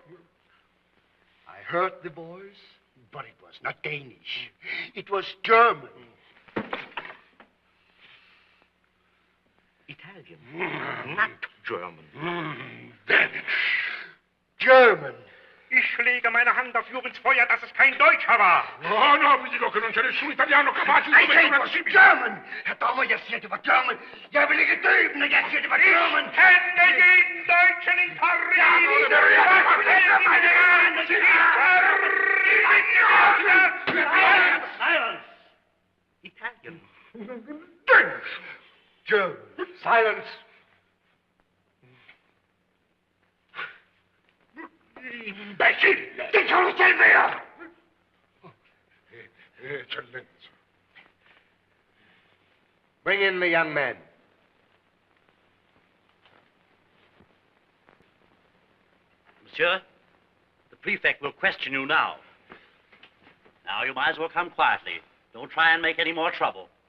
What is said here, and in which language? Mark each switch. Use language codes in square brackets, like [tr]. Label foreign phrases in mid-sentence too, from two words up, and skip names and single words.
[en] I heard the voice, but it was not Danish. It was German. Italian, not German. Danish. German. [de] Ich lege meine Hand auf Jubens Feuer, dass es kein Deutscher war. [en] No, no, [it] mi dico che non c'è nessun italiano capace di [en] I say it was German. [da] Herr Dommer, jeg siger, det var German. Jeg vil ikke døbe, når jeg siger, det var German. [de] Ich kenne jeden Deutschen in Paris. [en] Silence! Italian. Danish. German. Silence! [it] Imbecille! [da] Det kan du selv være! [it] Eccellenza. [en] Bring in the young man. Monsieur, the prefect will question you now. Now, you might as well come quietly. Don't try and make any more trouble.